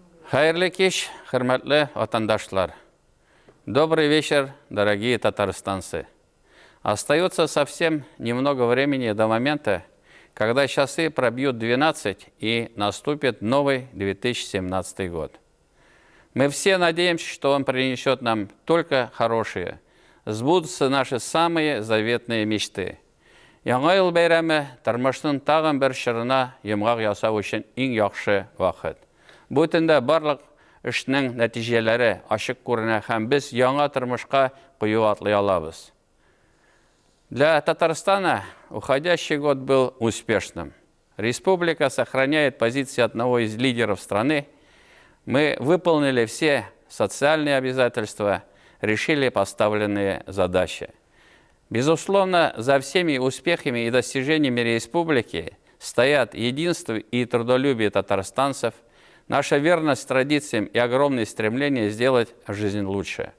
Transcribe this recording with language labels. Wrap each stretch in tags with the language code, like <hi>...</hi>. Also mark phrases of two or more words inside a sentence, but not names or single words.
<tt>Хайырлы кеш, хөрмәтле ватандашлар.</tt> <ru>Добрый вечер, дорогие татарстанцы. Остается совсем немного времени до момента, когда часы пробьют 12 и наступит новый 2017 год. Мы все надеемся, что он принесет нам только хорошие, сбудутся наши самые заветные мечты.</ru> <tt>Яңа ел бәйрәме тормышның тагын бер чорына йомгак ясау өчен иң яхшы вакыт. Бу төндә барлык эшнең нәтиҗәләре ачык күренә һәм без яңа тормышка кую атлый алабыз.</tt> <ru>Для Татарстана уходящий год был успешным. Республика сохраняет позиции одного из лидеров страны. Мы выполнили все социальные обязательства, решили поставленные задачи. Безусловно, за всеми успехами и достижениями республики стоят единство и трудолюбие татарстанцев, наша верность традициям и огромное стремление сделать жизнь лучше.</ru>